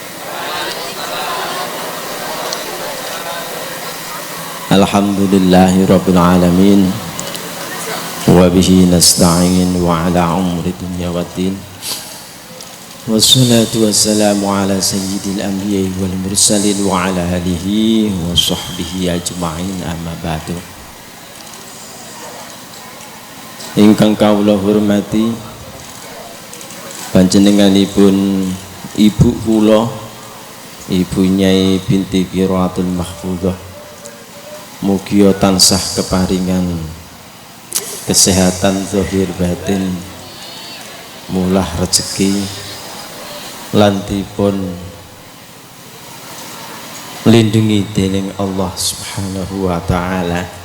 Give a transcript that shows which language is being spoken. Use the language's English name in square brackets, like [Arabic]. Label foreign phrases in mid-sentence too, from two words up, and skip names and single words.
[Arabic] الحمد لله رب العالمين. وبه نستعين وعلى أمور الدنيا والدين. والصلاة والسلام على سيد الأنبياء والمرسلين وعلى آله وصحبه أجمعين، أما بعد. [Javanese] Ingkang kawula hormati panjenenganipun ibu kula, Ibu Nyai binti Qiraatul Mahfudhah, mugia tansah keparingan kesehatan zahir batin, mulah rezeki lan dipun lindungi dening Allah [Arabic] سبحانه وتعالى.